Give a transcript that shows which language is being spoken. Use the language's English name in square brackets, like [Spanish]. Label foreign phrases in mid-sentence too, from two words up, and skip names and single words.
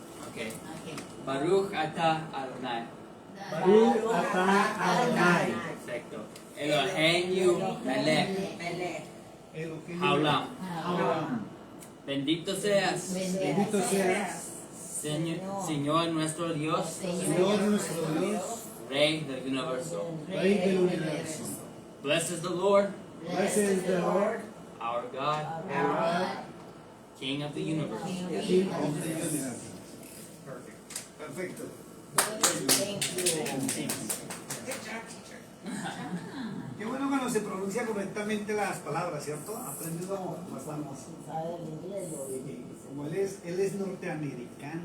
[Hebrew] Okay. ברוך אתה אדוני. ברוך אתה אדוני. Perfecto. אלוהינו מלך העולם. Haolam. [Spanish] Bendito seas, Bendito seas, Señor nuestro Dios, Señor nuestro Dios, Rey del universo. Rey del universo. [English] Blessed is the Lord, Blessed is the Lord, our God, our God, King of the universe. King of the universe. [Spanish] Perfecto. Qué bueno cuando se pronuncia correctamente las palabras, ¿cierto? Aprendido bastante. Como él es norteamericano.